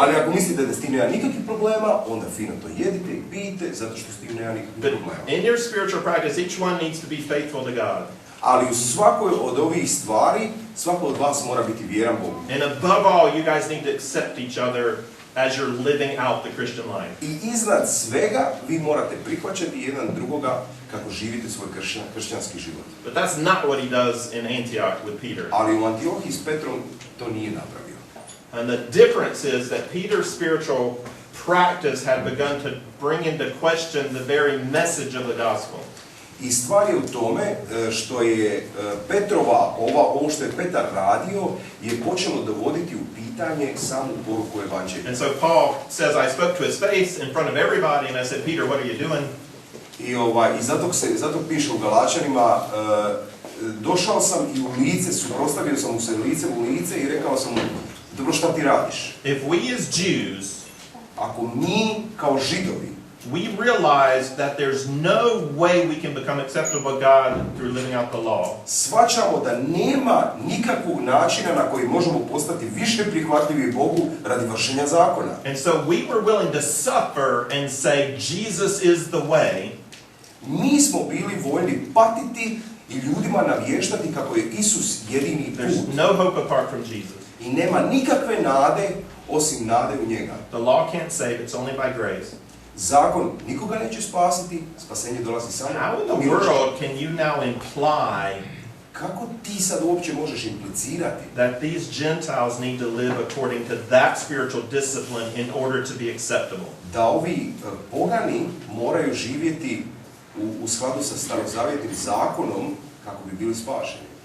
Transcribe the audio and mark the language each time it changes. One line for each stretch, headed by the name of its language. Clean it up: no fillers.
Croatian: Ali ako mislite da s tim nema nikakvih problema, onda fino to jedite i pijte, zato što s tim nema nikakvih problema.
English: In your spiritual practice, each one needs to be faithful to God.
Croatian: Ali u svakoj od ovih stvari, svako od vas mora biti vjeran Bogu.
English: And above all, you guys need to accept each other as you're living out the Christian life.
Croatian: I iznad svega vi morate prihvaćati jedan drugoga kako živite svoj kršćanski život.
English: But that's not what he does in Antioch with Peter.
Croatian: Ali u Antiohiji s Petrom to nije napravio.
English: And the difference is that Peter's spiritual practice had begun to bring into question the very message of the gospel.
Croatian: I stvar je u tome što je Petrova, ovo što je Petar radio, je počelo dovoditi u pitanje samu poruku evanđelja.
English: And so Paul says, I spoke to his face in front of everybody and I said, Peter, what are you doing?
Croatian: I zato piše u Galaćanima, došao sam i u lice, suprotstavio sam mu se lice u lice i rekao sam mu, dobro, šta ti radiš?
English: If we as Jews,
Croatian: ako mi kao Židovi,
English: we realize that there's no way we can become acceptable to God through living out the law.
Croatian: Shvaćamo da nema nikakvog načina na koji možemo postati više prihvatljivi Bogu radi vršenja zakona.
English: And so we were willing to suffer and say Jesus is the way.
Croatian: Mi smo bili voljni patiti i ljudima navještati kako je Isus jedini put.
English: There's no hope apart from Jesus.
Croatian: I nema nikakve nade osim nade u njega.
English: The law can't save, it's only by grace.
Croatian: Zakon nikoga neće spasiti, spasenje dolazi samo
English: How in the
Croatian: milošću.
English: world can you now imply
Croatian: Kako ti sad uopće možeš implicirati
English: that these Gentiles need to live according to that spiritual discipline in order to be acceptable?
Croatian: da ovi pogani moraju živjeti u skladu sa starozavjetnim zakonom kako bi bili spašeni?